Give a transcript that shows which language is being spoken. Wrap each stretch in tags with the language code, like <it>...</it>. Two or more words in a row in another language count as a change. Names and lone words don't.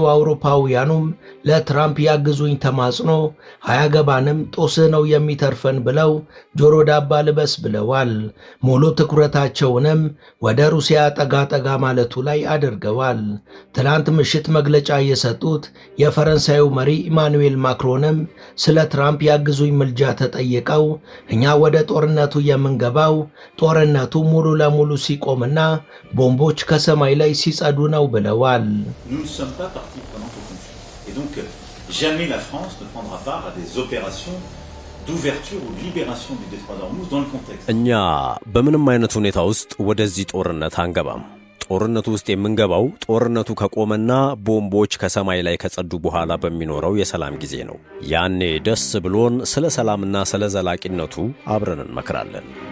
<am>አውሮፓውያኑም ለትራምፕ ያግዙኝ ተማጽኖ አያገባንም ጦስህ ነው የሚተርፈን ብለው ጆሮ ዳባ ልበስ ብለዋል። ሙሉ ትኩረታቸውንም ወደ ሩሲያ ጠጋ ማለቱ ላይ አድርገዋል። ትላንት ምሽት መግለጫ የሰጡት የፈረንሳዩ መሪ ኢማኑኤል ማክሮንም ስለ ትራምፕ ያግዙኝ ምልጃ ተጠይቀው እኛ ወደ ጦርነቱ የምንገባው ጦርነቱ ሙሉ ለሙሉ ሲቆምና ቦምቦች ከሰማይ ላይ ሲጸዱ ነው ብለዋል።</am> <fr>Nous ne sommes pas partie prenante au conflit. Et donc, jamais la France ne prendra part à des opérations d'ouverture ou de libération du détroit d'Ormuz dans le contexte.</fr> <am>እኛ በምንም አይነት ሁኔታ ውስጥ ወደዚህ ጦርነት አንገባም። ጦርነቱ ውስጥ የምንገባው ጦርነቱ ከቆመና ቦምቦች ከሰማይ ላይ ከጸዱ በኋላ በሚኖረው የሰላም ጊዜ ነው። ያኔ ደስ ብሎን ስለ ሰላምና ስለ ዘላቂነቱ አብረን እንመክራለን።</am>